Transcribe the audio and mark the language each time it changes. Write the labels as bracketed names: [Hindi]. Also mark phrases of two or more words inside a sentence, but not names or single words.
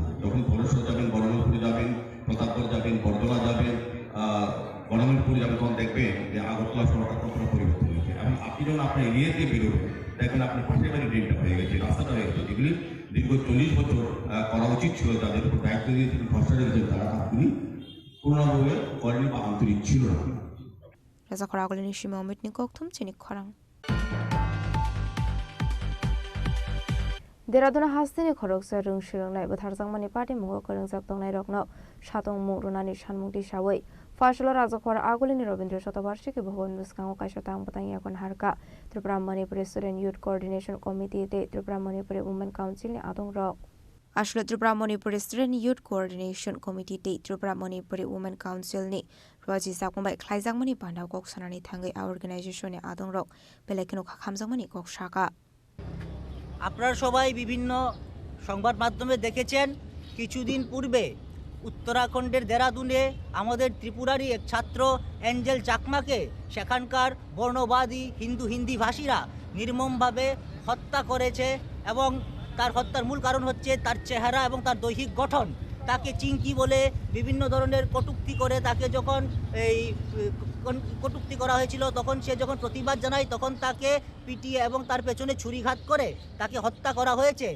[Bangla] যখন পরেশ্বর যাবেন, বড়মালপুরে যাবেন, প্রতাপগড় যাবেন, বরদলা যাবেন, গণমেন্টপুরে যাবেন, তখন দেখবেন যে আগরতলা শহরটা কতটা পরিবর্তন হয়েছে। এবং আপনি যখন আপনার এরিয়া দিয়ে বেরোবেন, দেখবেন আপনার পাশের বাড়ির ড্রেনটা হয়ে গেছে, রাস্তাটা হয়ে গেছে। যেগুলি দীর্ঘ 40 বছর করা উচিত ছিল, যাদের উপর দায়িত্ব দিয়েছিলেন, ভরসা দিয়েছেন, তারা কাজগুলি পূর্ণভাবে করেনি বা আন্তরিক ছিল না। [Kok Borok] Raza khoragol ni shima omit ni kokthum chini khorang Deraduna hastini khoroksa rung shirung nai butharjang mani party mugo korang jak tongnai rokno shatong mu runani shanmungti shawai Fashlo Raja khora agolini Robindra Shatabarshiki bhavan muskango kaishatang batang yakon harka Tripura Manipur Student Youth Coordination Committee te Tripura Manipur Women Council ni adong rok Ashlo Tripura Manipur Student Youth Coordination Committee te Tripura Manipur Women Council ni Raji Sakumbai Klaijang mani pandau kok sanani thangai organization ni adong rok belekino khamjang mani kok shaka [Bangla] আপনারা সবাই বিভিন্ন সংবাদ মাধ্যমে দেখেছেন কিছুদিন পূর্বে উত্তরাখণ্ডের দেরাদুনে আমাদের ত্রিপুরারই এক ছাত্র অ্যাঞ্জেল চাকমাকে সেখানকার বর্ণবাদী হিন্দি ভাষীরা নির্মমভাবে হত্যা করেছে এবং তার হত্যার মূল কারণ হচ্ছে তার চেহারা এবং তার দৈহিক গঠন তাকে চিংকি বলে বিভিন্ন ধরনের কটূক্তি করে তাকে যখন এই কটূক্তি করা হয়েছিল, তখন সে যখন প্রতিবাদ জানায় তখন তাকে পিটিয়ে এবং তার পেছনে ছুরিঘাত করে তাকে হত্যা করা হয়েছে।